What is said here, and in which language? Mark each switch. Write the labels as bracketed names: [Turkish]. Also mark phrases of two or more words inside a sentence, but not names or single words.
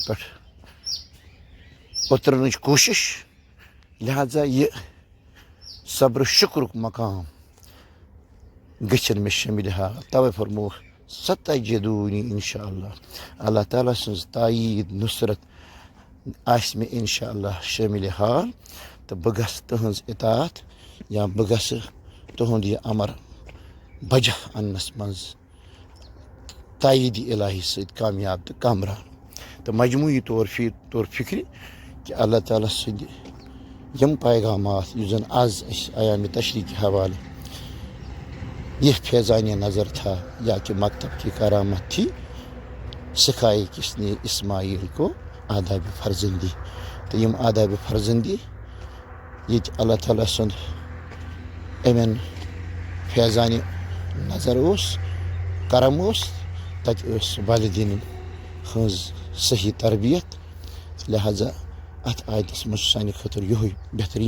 [Kashmiri] پٮ۪ٹھ اُترنٕچ کوٗشِش لہذا یہِ صبرٕ شُکرُک مقام گٔژھِنۍ مےٚ شٲمِل حال توے فرمووُکھ ستجدوٗنی [Arabic] انشاء اللہ [Kashmiri] اللہ تعالیٰ سٕنٛز تاییٖد نُصرت آسہِ مےٚ [Arabic] انشاء اللہ [Kashmiri] شٲمِل حال تہٕ بہٕ گژھٕ تٕہٕنٛز اطاعت یا بہٕ گژھٕ تُہُنٛد یہِ امر بجا اننس منٛز تاییٖدِ الہی سۭتۍ کامیاب تہٕ کامران [Urdu] تو مجموعی طور فکر کہ [Kashmiri] اللہ تعالیٰ سٕنٛدِ یم پیغامات یُس زن آز اَسہِ ایامِ تشریق [Urdu] کے حوالے یہ فیضانِ نظر تھا یا کہ مکتب کی کرامت تھی سکھائے کس نے اسماعیل کو آداب فرزندی تو یم آداب فرزندی [Kashmiri] یہ اللہ تعالیٰ سُنٛد امن فیضانِ نظر اوس کرم اوس تتہِ ٲس والدیٖنن ہٕنٛز صحیح تربیت لہذا اتھ آیتس منٛز چھُ سانہِ خٲطرٕ یِہوے بہتریٖن